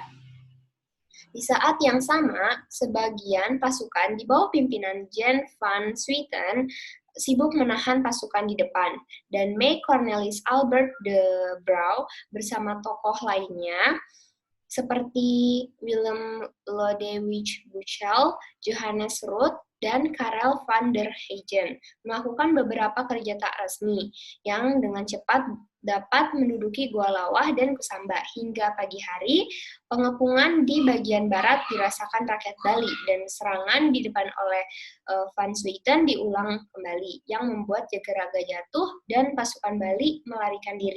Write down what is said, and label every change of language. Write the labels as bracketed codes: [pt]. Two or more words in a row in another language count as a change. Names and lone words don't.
[id] Di saat yang sama, sebagian pasukan di bawah pimpinan Jan van Swieten sibuk menahan pasukan di depan, dan May Cornelis Albert de Brouw bersama tokoh lainnya seperti Willem Lodewijk Buchel, Johannes Rood, dan Karel van der Heijden melakukan beberapa kerja tak resmi yang dengan cepat dapat menduduki Gua Lawah dan Kusamba. Hingga pagi hari, pengepungan di bagian barat dirasakan rakyat Bali dan serangan di depan oleh Van Swieten diulang kembali yang membuat Jagaraga jatuh dan pasukan Bali melarikan diri.